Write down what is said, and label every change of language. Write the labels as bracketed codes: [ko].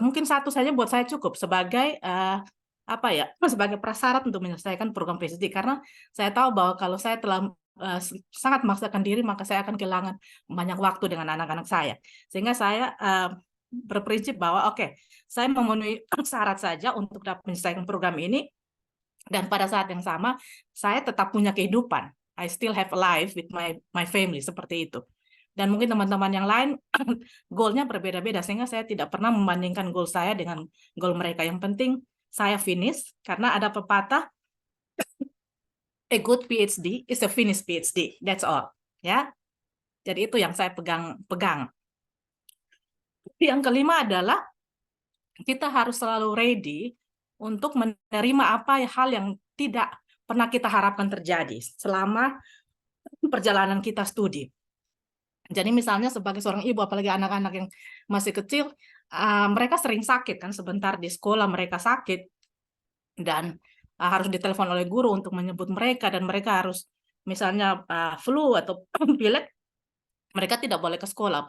[id] Mungkin satu saja buat saya cukup sebagai apa ya, sebagai prasyarat untuk menyelesaikan program PhD karena saya tahu bahwa kalau saya telah sangat memaksakan diri maka saya akan kehilangan banyak waktu dengan anak-anak saya. Sehingga saya berprinsip bahwa oke, saya memenuhi syarat saja untuk dapat menyelesaikan program ini dan pada saat yang sama saya tetap punya kehidupan. [en] I still have a life with my family, [id] seperti itu. Dan mungkin teman-teman yang lain goalnya berbeda-beda, sehingga saya tidak pernah membandingkan goal saya dengan goal mereka. Yang penting saya finish, karena ada pepatah, [en] a good PhD is a finished PhD, that's all. [id] Ya, jadi itu yang saya pegang. Yang kelima adalah kita harus selalu ready untuk menerima hal yang tidak pernah kita harapkan terjadi selama perjalanan kita studi. Jadi misalnya sebagai seorang ibu, apalagi anak-anak yang masih kecil, mereka sering sakit kan, sebentar di sekolah mereka sakit dan harus ditelepon oleh guru untuk menyebut mereka, dan mereka harus misalnya flu atau pilek, mereka tidak boleh ke sekolah.